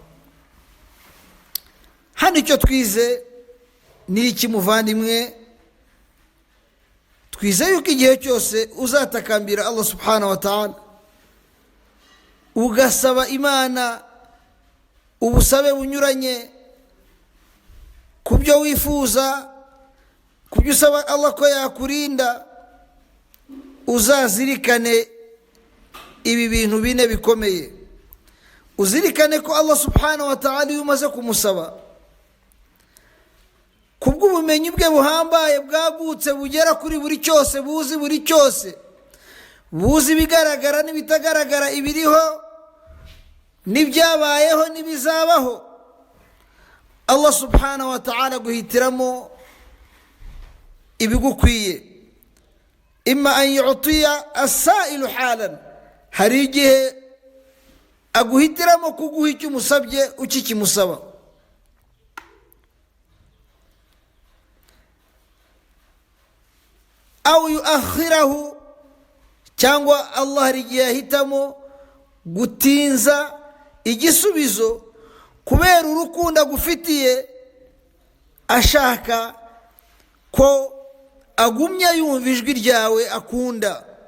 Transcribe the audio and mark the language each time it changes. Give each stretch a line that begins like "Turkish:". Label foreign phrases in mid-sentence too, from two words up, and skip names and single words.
Kinyarwanda: hano icyo twize ni iki muvandimwe? twize yuko igihe cyose uzatakambira Allah
Arabic: سبحانه وتعالى,
Kinyarwanda: ugasaba Imana ubusabe bunyuranye ku byo wifuza, ku byo usaba Allah ko yakurinda, uzazirikane ibi bintu bine bikomeye. uzirikane ko Allah
Arabic: سبحانه وتعالى
Kinyarwanda: iyo umaze kumusaba, kubw'ubumenyi bwe buhambaye bwagutse bugera kuri buri cyose, buzi buri cyose, buzi ibigaragara n'ibitagaragara, ibiriho n'ibyabayeho n'ibizabaho, Allah
Arabic: سبحانه وتعالى
Kinyarwanda: guhitiramo ibigukwiye.
Arabic: إما أن يعطي السائل حالا,
Kinyarwanda: hari igihe aguhitiramo kuguha icyo umusabye ukikimusaba,
Arabic: أو يؤخره,
Kinyarwanda: cyangwa Allah hari igihe ahitamo gutinza igisubizo kubera urukundo agufitiye, ashaka ko agumya yumva ijwi ryawe akunda.